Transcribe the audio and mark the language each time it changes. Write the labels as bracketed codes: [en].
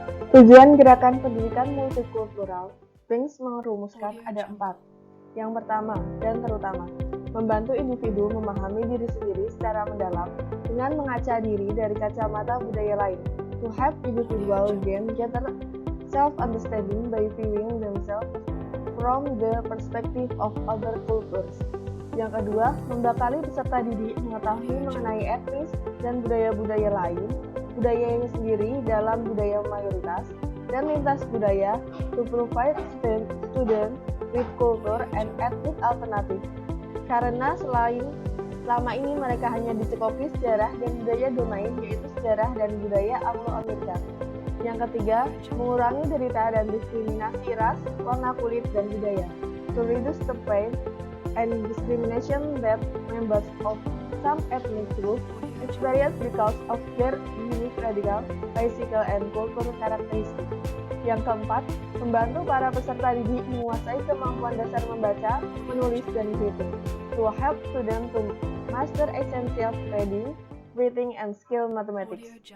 [id] Tujuan gerakan pendidikan multikultural, Banks merumuskan ada 4. Yang pertama dan terutama, membantu individu memahami diri sendiri secara mendalam dengan mengaca diri dari kacamata budaya lain. [en] To help individual gain greater self-understanding by viewing themselves from the perspective of other cultures. [id] Yang kedua, membekali peserta didik mengetahui mengenai etnis dan budaya-budaya lain, budayanya sendiri dalam budaya mayoritas, dan lintas budaya [en] to provide student with culture and ethnic alternative. [id] Karena selama ini mereka hanya dicekoki sejarah dan budaya domain, yaitu sejarah dan budaya Anglo-Amerika. Yang ketiga, mengurangi derita dan diskriminasi ras, warna kulit, dan budaya. [en] To reduce the pain and discrimination that members of some ethnic groups experience because of their unique radical, physical, and cultural characteristics. [id] Yang keempat, membantu para peserta didik menguasai kemampuan dasar membaca, menulis, dan berhitung. [en] To help students to master essential reading, writing, and skill mathematics.